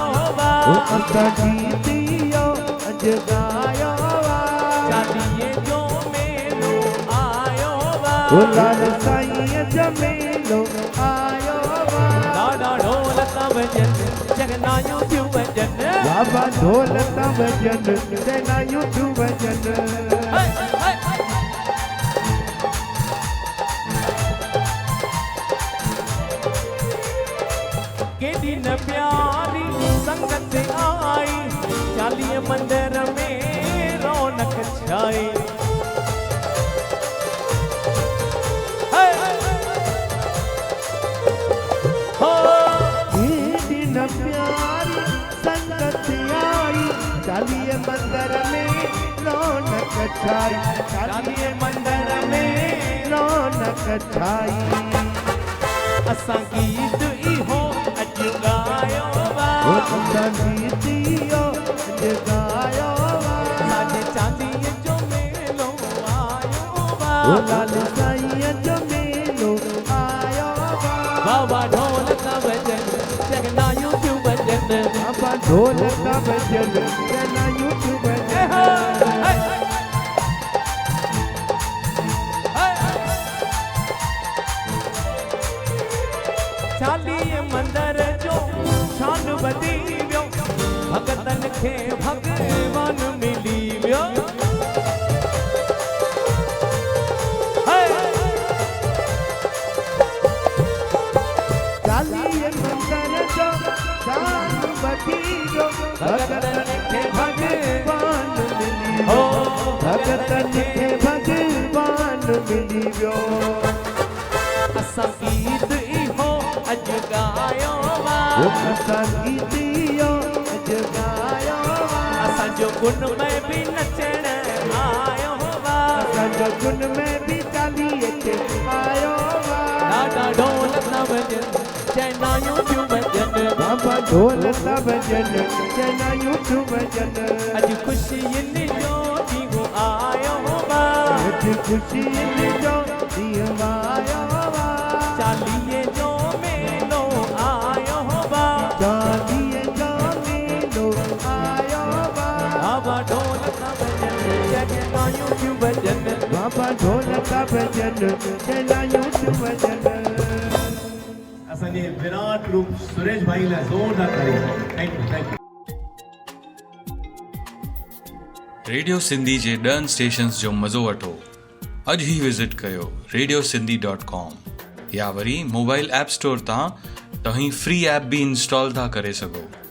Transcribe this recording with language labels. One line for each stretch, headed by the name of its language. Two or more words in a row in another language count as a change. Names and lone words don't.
Sindhi: असां गीत इहो अॼु गायो चालीहे जो मेलो आयो लाल साईं जो मेलो आयो ॾाढा ढोल था वजन शहनाइयूं थियूं वजन बाबा ढोल का वजन शहनाइयूं थियूं वजन केॾी न प्यारी संगत आई चालीहे मंदिर में रौनक छाई हो केॾी न प्यारी संगत आई चालीहे मंदिर में रौनक छाई चालीहे मंदिर में रौनक छाई असां गीत इहो अॼु गायो असां गीत इहो अॼु गायो साढे चालीहे जो मेलो आयो लाल साईं जो मेलो आयो बाबा ढोल का वजन शहनाइयूं थियूं वजन बाबा ढोल का वजन शहनाइयूं थियूं वजन चालीहे मंदिर जो शान वधी वियो भगतन खे भगवान मिली वियो चालीहे मंदिर जो शान वधी वियो भगतन खे भगवान मिली हो वियो भगतन खे भगवान मिली वियो असां गीत इहो अॼु गायो असां गीत इहो अॼु गायो असांजो गुन में बि नचण आयो असांजो गुन में बि चालीहे ते आयो ॾाढा ढोल था वजन शहनाइयूं थियूं वजन बाबा ढोल का वजन शहनाइयूं थियूं वजन अॼु ख़ुशियुनि जो ॾींहुं आयो अॼु ख़ुशियुनि जो ॾींहुं आयो चालीहे जो मेलो आयो चालीहे जो मेलो आयो बाबा ढोल का वजन शहनाइयूं थियूं वजन बाबा ढोल का वजन शहनाइयूं थियूं वजन असांजे विराट रूप सुरेश भाई लाइ ज़ोरदार तारीफ़
English: thank you
Sindhi: रेडियो सिंधी जे 10 स्टेशन्स जो मज़ो वठो अॼु ई विज़िट कयो radiosindhi.com या वरी
English: mobile app store
Sindhi: तां तव्हीं
English: free app
Sindhi: भी इंस्टॉल था करे सघो।